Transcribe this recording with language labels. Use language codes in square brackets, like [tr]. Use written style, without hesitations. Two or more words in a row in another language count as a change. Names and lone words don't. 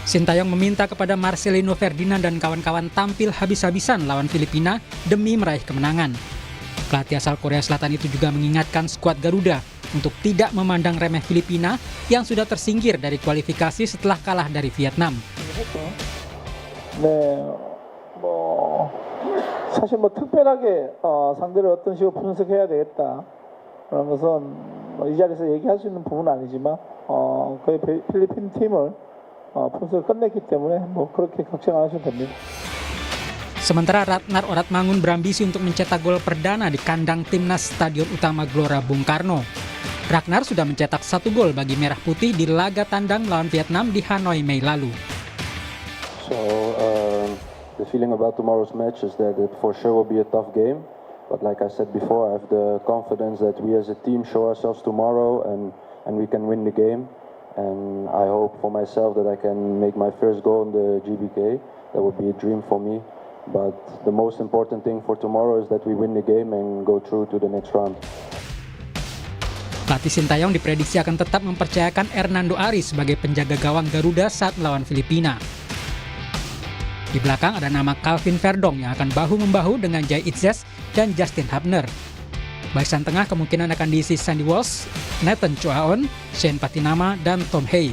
[id] Sintayong meminta kepada Marcelino Ferdinand dan kawan-kawan tampil habis-habisan lawan Filipina demi meraih kemenangan. Pelatih asal Korea Selatan itu juga mengingatkan skuad Garuda untuk tidak memandang remeh Filipina yang sudah tersingkir dari kualifikasi setelah kalah dari Vietnam. [ko] 네, 사실 특별하게 상대를 어떤 식으로 분석해야 되겠다 그런 것은 이 자리에서 얘기할 수 있는 부분은 아니지만 거의 필리핀 팀을 분석을 끝냈기 때문에 그렇게 걱정 안 하셔도 됩니다. [id] Sementara Ratnar Oratmangun berambisi untuk mencetak gol perdana di kandang timnas Stadion Utama Gelora Bung Karno. Ragnar sudah mencetak 1 gol bagi Merah Putih di laga tandang melawan Vietnam di Hanoi Mei lalu. [en] So the feeling about tomorrow's match is that it for sure will be a tough game. But like I said before, I have the confidence that we as a team show ourselves tomorrow and we can win the game. And I hope for myself that I can make my first goal in the GBK. That would be a dream for me. But the most important thing for tomorrow is that we win the game and go through to the next round. [id] Pelatih Sintayong diprediksi akan tetap mempercayakan Hernando Ari sebagai penjaga gawang Garuda saat melawan Filipina. Di belakang ada nama Calvin Verdong yang akan bahu-membahu dengan Jai Itzes dan Justin Hubner. Barisan tengah kemungkinan akan diisi Sandy Walsh, Nathan Chuaon, Shane Patinama, dan Tom Hay.